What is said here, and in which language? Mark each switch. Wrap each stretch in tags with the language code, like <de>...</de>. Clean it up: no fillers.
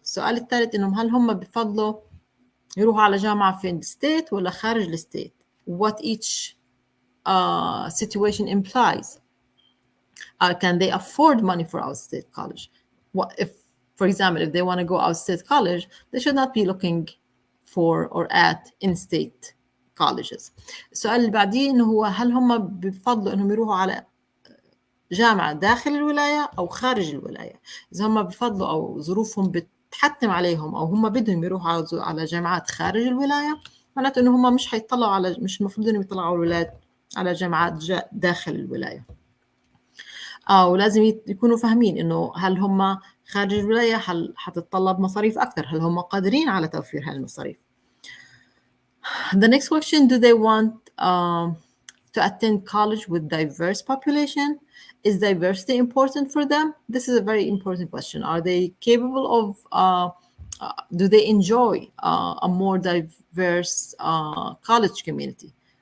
<ar>السؤال الثالث إنهم هل هم بفضلوا يروحوا على جامعة في الستيت ولا خارج الستيت?</ar> <en>What each situation implies. Can they afford money for out-state college? What if, for example, if they want to go out-state college, they should not be looking for or at in-state colleges.</en> <ar>السؤال اللي بعديه إنه هو هل هم بفضلوا إنهم يروحوا على جامعة داخل الولاية أو خارج الولاية؟ إذا هم بفضلوا أو ظروفهم بتحتم عليهم أو هم بدهم يروحوا على جامعات خارج الولاية، معناته إنه هم مش هيطلعوا على، مش المفروض إنهم يطلعوا على الولايات على جامعات داخل الولاية. ولازم يكونوا فاهمين إنه هل هم خارج الولاية هل هتتطلب مصاريف أكثر، هل هم قادرين على توفير هذه المصاريف.</ar> <en>The next question, do they want to attend college with diverse population? Is diversity important for them? This is a very important question. Are they capable of, do they enjoy a more diverse college community?</en>